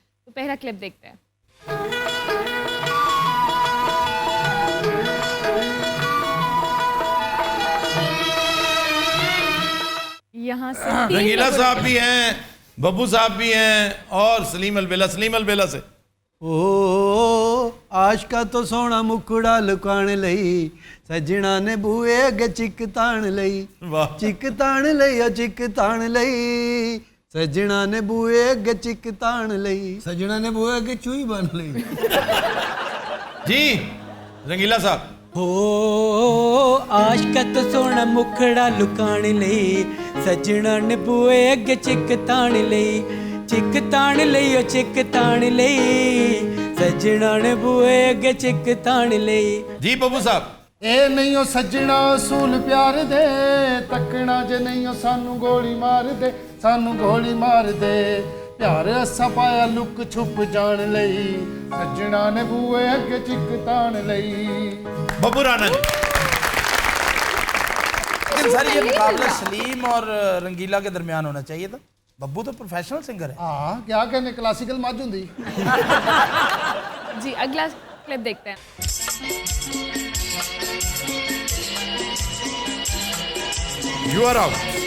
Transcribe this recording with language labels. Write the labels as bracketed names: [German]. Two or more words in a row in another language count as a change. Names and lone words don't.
[Urdu] تو پہلا کلپ دیکھتے ہیں. یہاں سے رنگیلا صاحب بھی ہیں, ببو صاحب بھی ہیں اور سلیم البیلا. سلیم البیلا سے. [Punjabi] او آج کا تو سونا مکڑا لکان لئی سجنا نے بوئے اگے چک تان لئی. چک تان لئی او چک تان لئی سجنا نے بوئے اگے چک تان لئی. سجنا نے بوئے اگے چوئی بن لئی. [Urdu] جی رنگیلا صاحب. [Punjabi] ہو آج کا تو سونا مکھڑا لکان لئی سجنا نے بوئے اگے چک تان لئی. چک تان لئی او چک تان لئی سجنا نے بوئے اگے چک تان لئی. [Urdu] جی ببو صاحب. [Punjabi] اے نہیں ہو سجنا اصول پیار دے تکنا جے نہیں ہو سانو گولی مار دے سانو گولی مار دے. پیار اسا پایا لک چھپ جان لئی سجنا نے بوئے اگے چک تان لئی. [Urdu] ببو رانا جی. لیکن سر یہ مقابلہ سلیم اور رنگیلا کے درمیان ہونا چاہیے تھا. ببو تو پروفیشنل سنگر ہے. ہاں کیا کہنے کلاسیکل مجھ ہوں دی. جی اگلا کلپ دیکھتے ہیں. [English] you are out.